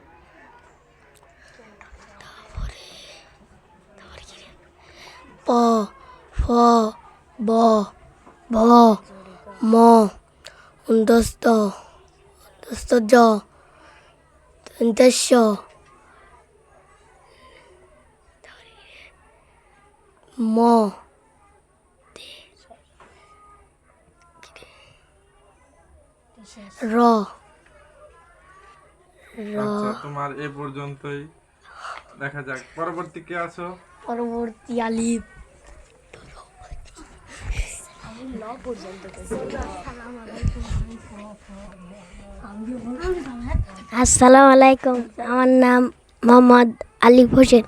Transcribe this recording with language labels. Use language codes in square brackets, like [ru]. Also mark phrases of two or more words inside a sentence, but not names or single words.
[bn] প ফ ব ভ ম উন্দস্ত জ দন্তস্য ম র আচ্ছা, তোমার এ পর্যন্তই। দেখা যাক পরবর্তী কে আছো। পরবর্তী আলিফ। [ar] السلام عليكم, [bn] আমার নাম মোহাম্মদ আলিফ হোসেন।